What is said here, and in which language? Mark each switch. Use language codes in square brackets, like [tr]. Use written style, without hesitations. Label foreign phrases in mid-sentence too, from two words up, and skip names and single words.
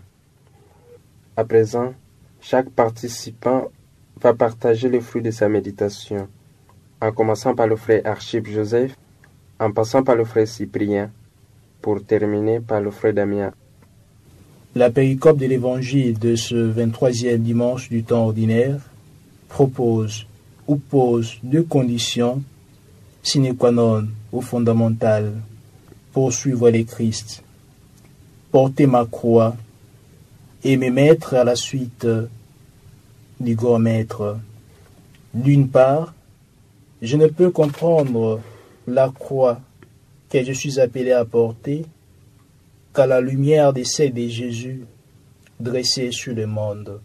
[fr] À présent, chaque participant va partager le fruit de sa méditation, en commençant par le frère Archip Joseph, en passant par le frère Cyprien, pour terminer par le frère Damien. La péricope de l'évangile de ce 23e dimanche du temps ordinaire propose ou pose deux conditions [la] sine qua non [fr] ou fondamentales pour suivre le Christ. Porter ma croix et me mettre à la suite du grand maître. D'une part, je ne peux comprendre la croix que je suis appelé à porter qu'à la lumière des celles de Jésus dressées sur le monde.